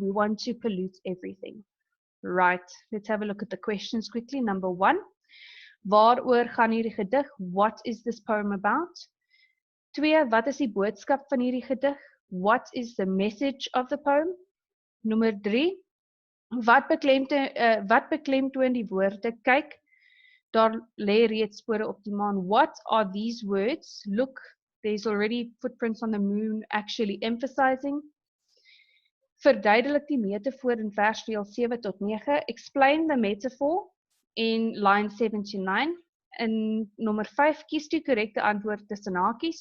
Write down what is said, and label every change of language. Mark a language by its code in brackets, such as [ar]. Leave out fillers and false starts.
[en] We want to pollute everything. Right, let's have a look at the questions quickly. Number 1, [af] waaroor gaan hierdie gedig? [en] What is this poem about? [af] 2, wat is die boodskap van hierdie gedig? [en] What is the message of the poem? [af] Nommer 3, wat beklemtoon die woorde? Kyk, daar lê reeds spore op die maan. [en] What are these words? Look, there's already footprints on the moon actually emphasizing. [af] Verduidelik die metafoor in versdeel 7 tot 9. [en] Explain the metaphor in line 7 to 9. And number 5, [af] kies die correcte antwoord tussen hakies.